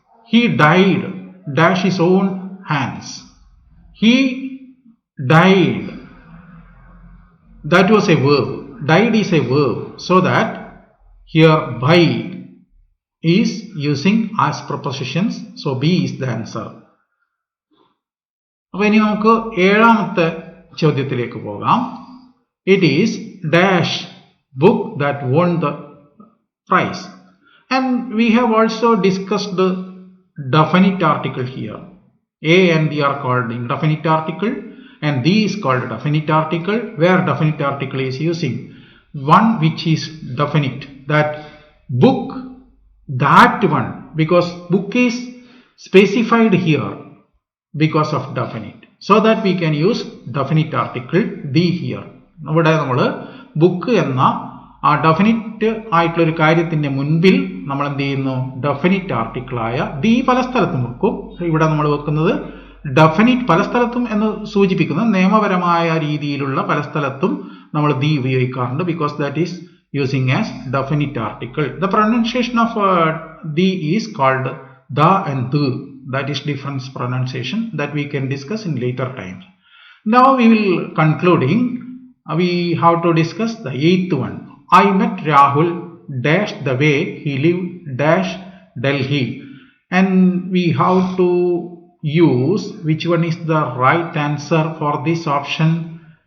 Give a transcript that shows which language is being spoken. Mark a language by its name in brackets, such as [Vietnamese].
[English] He died dash his own hands. He died, that was a verb. Died is a verb, so that here by is using as prepositions. So B is the answer. [Malayalam] അപ്പോൾ ഇനി നമുക്ക് ഏഴാമത്തെ ചോദ്യത്തിലേക്ക് പോകാം. [English] It is dash book that won the prize. And we have also discussed the definite article here. A and B are called indefinite article, and D is called definite article, where definite article is using one which is definite, that book, that one, because book is specified here because of definite, so that we can use definite article D here. [Malayalam] ഇവിടെ നമ്മൾ book എന്ന ആ definite ആയിട്ടുള്ള ഒരു കാര്യത്തിന്റെ മുൻപിൽ നമ്മൾ എന്ത് ചെയ്യുന്നു, ഡെഫിനിറ്റ് ആർട്ടിക്കിളായ ദി പല സ്ഥലത്തും വെക്കും. ഇവിടെ നമ്മൾ വെക്കുന്നത് ഡെഫിനിറ്റ് പല സ്ഥലത്തും എന്ന് സൂചിപ്പിക്കുന്ന നിയമപരമായ രീതിയിലുള്ള പല സ്ഥലത്തും നമ്മൾ ദി ഉപയോഗിക്കാറുണ്ട്. [English] Because that is using as definite article. The pronunciation of the is called the and the. That is different pronunciation that we can discuss in later times. Now we will concluding. We have to discuss the 8th one. I met Rahul dash the way he lived dash Delhi, and we have to use which one is the right answer for this option.